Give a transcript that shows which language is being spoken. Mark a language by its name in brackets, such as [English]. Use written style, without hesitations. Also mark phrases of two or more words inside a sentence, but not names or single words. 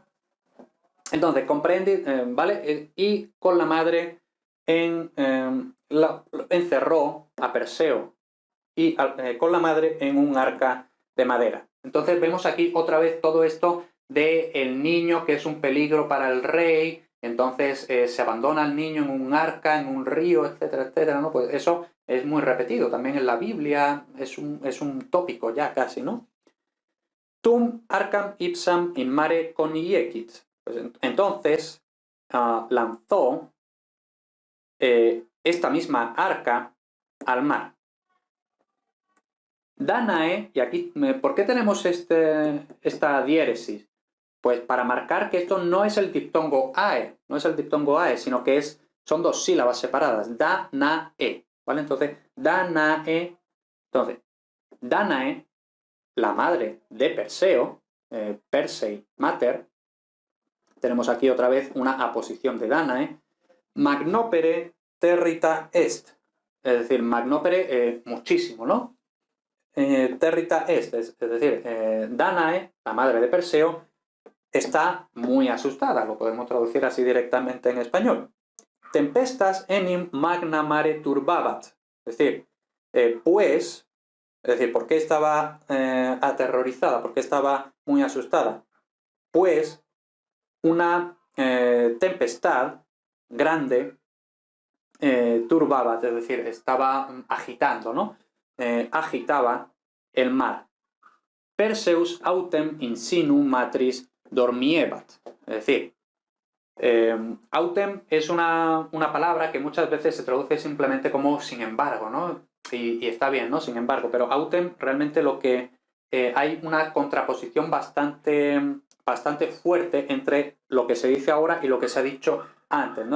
[Spanish] Entonces, comprende, ¿vale? Y con la madre encerró a Perseo y con la madre en un arca de madera. Entonces vemos aquí otra vez todo esto de el niño que es un peligro para el rey, entonces se abandona al niño en un arca, en un río, etcétera, etcétera, ¿no? Pues eso es muy repetido, también en la Biblia es un tópico ya casi, ¿no? [Latin] Tum arcam ipsam in mare coniecit. [Spanish] Pues entonces lanzó esta misma arca al mar. Dánae, y aquí, ¿por qué tenemos esta diéresis? Pues para marcar que esto no es el diptongo ae, no es el diptongo ae, sino que son dos sílabas separadas, Dánae, ¿vale? Entonces, Dánae, Dánae, la madre de Perseo, [Latin] Persei mater, [Spanish] tenemos aquí otra vez una aposición de Dánae, [Latin] magnopere territa est, [Spanish] es decir, magnopere muchísimo, ¿no? [Latin] Territa est, [Spanish] es decir, Dánae, la madre de Perseo, está muy asustada, lo podemos traducir así directamente en español. [Latin] Tempestas enim magna mare turbabat, [Spanish] es decir, ¿por qué estaba aterrorizada? ¿Por qué estaba muy asustada? Pues una tempestad grande turbaba, es decir, estaba agitando, ¿no? Agitaba el mar. [Latin] Perseus autem in sinu matris dormiebat. [Spanish] Es decir, autem es una palabra que muchas veces se traduce simplemente como sin embargo, ¿no? Y está bien, ¿no? Sin embargo, pero autem realmente lo que hay una contraposición bastante fuerte entre lo que se dice ahora y lo que se ha dicho antes, ¿no?